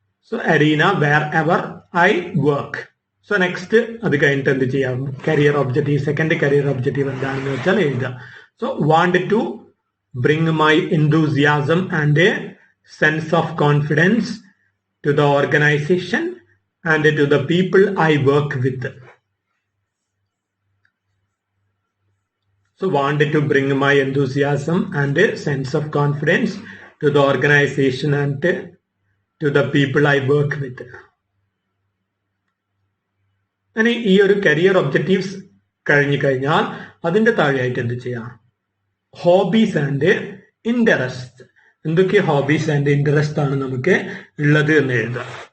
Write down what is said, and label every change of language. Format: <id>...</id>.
<ml>So</ml> <en>Arena wherever I work.</en> <ml>So next അത് കഴിഞ്ഞിട്ട് എന്ത് ചെയ്യാം, career objective. Second career objective എന്താണെന്ന് വെച്ചാൽ എഴുതുക.</ml> <en>So want to bring my enthusiasm and a sense of confidence to the organization and to the people I work with. So wanted to bring my enthusiasm and a sense of confidence to the organization and to the people I work with.</en> <ml>ഇനി ഈ ഒരു career objectives കഴിഞ്ഞു കഴിഞ്ഞാൽ അതിന്റെ താഴെയായിട്ട് എന്ത് ചെയ്യാം, hobbies and interest. എന്തൊക്കെ ഹോബീസ് ആൻഡ് ഇൻട്രസ്റ്റ് ആണ് നമുക്ക് ഉള്ളത് എന്ന് എഴുതാം.</ml>